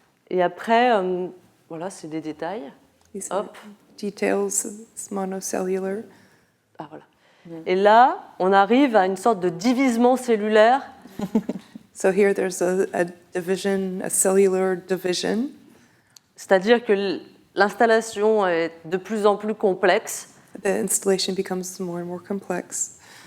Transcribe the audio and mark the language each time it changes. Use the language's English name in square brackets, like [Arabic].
[French] Et après, voilà, c'est des détails. Hop. [English] Details, it's monocellular. [French] Ah, voilà. Et là, on arrive à une sorte de divisement cellulaire. [English] So here there's a division, a cellular division. [French] C'est-à-dire que l'installation est de plus en plus complexe. [English] The installation becomes more and more complex.